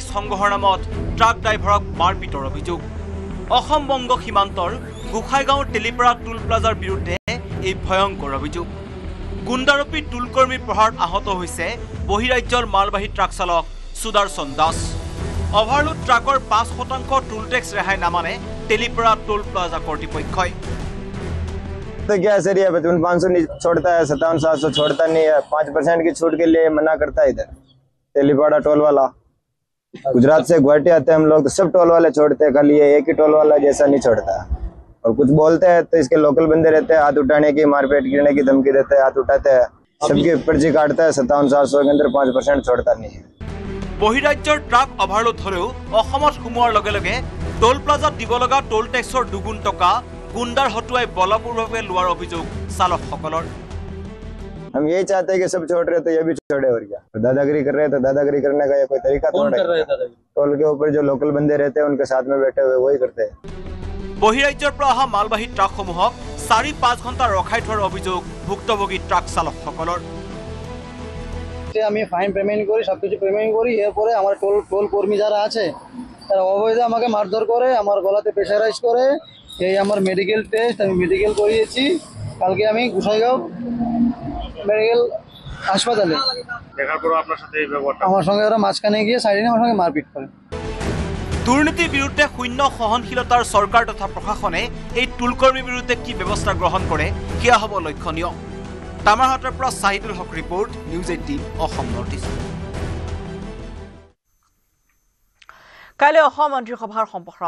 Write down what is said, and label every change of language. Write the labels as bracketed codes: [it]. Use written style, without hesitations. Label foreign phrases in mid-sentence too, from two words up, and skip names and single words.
[as] সংগ্ৰহৰ নামত [en] truck driver [as] মাৰপিটৰ অভিযোগ অসম বংগ সীমান্তৰ গোসাইগাঁও তেলিপাৰা [en] toll plaza [as] বিৰুদ্ধে এই ভয়ংকৰ অভিযোগ গুণ্ডাৰূপী টোলকৰ্মীৰ প্ৰহাৰত আহত হৈছে বহিৰাজ্যৰ মালবাহী ট্ৰাক চালক সুদৰ্শন দাস [en] overload truck [as] 5% [en] toll tax [as] ৰেহাই নামানে তেলিপাৰা [en] toll plaza [as] কৰ্তৃপক্ষই [hi] क्या सर ये 500 छोड़ता है 57,700 छोड़ता नहीं है 5% की छूट के लिए मना करता है इधर तेलीपाड़ा टोल वाला गुजरात से गुवाहाटी आते हैं हम लोग तो सब टोल वाले छोड़ते हैं, खाली ये एक ही टोल वाला जैसा नहीं छोड़ता। और कुछ बोलते हैं तो इसके लोकल बंदे रहते हैं, हाथ उठाने की, मारपीट गिरने की धमकी देते हैं, हाथ उठाते हैं, सबकी पर्ची काटता है। 57,400 के अंदर 5% छोड़ता नहीं है। [as] বহিৰাজ্যৰ ট্ৰাক অভাৰলোড হলেও অসমত সোমোৱাৰ লগে লগে [en] toll plaza [as] দিব লগা [en] toll tax [as] দুগুণ টকা গুণ্ডাৰ হতুৱাই বলপূৰ্বকভাৱে লোৱাৰ অভিযোগ চালকসকলৰ। [hi] हम यही चाहते हैं कि सब छोड़ रहे तो ये भी छोड़े, और क्या दादागिरी कर रहे हैं तो दादागिरी करने का ये कोई तरीका थोड़ा है। टोल के ऊपर जो लोकल बंदे रहते हैं उनके साथ में बैठे हुए वही करते हैं। [as] বহিৰাজ্যৰ পৰা অহা মালবাহী ট্ৰাকসমূহক 4-5 ঘণ্টা ৰখাই থোৱাৰ অভিযোগ ভুক্তভোগী ট্ৰাক চালকসকলৰ। [bn] আমি [en] fine payment [bn] করি, সবকিছু পেমেন্ট করি, এরপরে আমার টোল কর্মী যারা আছে তারা অবৈধ আমাকে মারধর করে, আমার গলাতে প্রেশারাইজ করে। এই আমার [en] medical test [bn] আমি মেডিকেল করিয়েছি, কালকে আমি গোসাইগাঁও মেডিকেল হাসপাতালে দেখার পর আপনার সাথে এই ব্যাপারটা আমার সঙ্গে ওরা মাঝখানে গিয়ে সাইডে আমার সঙ্গে মারপিট করে। [as] দুৰ্নীতিৰ বিৰুদ্ধে শূন্য সহনশীলতাৰ চৰকাৰ তথা প্ৰশাসনে এই টোলকৰ্মীৰ বিৰুদ্ধে কি ব্যৱস্থা গ্ৰহণ কৰে সেয়া হ'ব লক্ষণীয়। তামাৰহাটৰ পৰা চাহিদুল হক ৰিপৰ্ট, নিউজ 18 অসম নৰ্থ ইষ্ট। কাইলৈ অসম মন্ত্ৰীসভাৰ সম্প্ৰসাৰণ।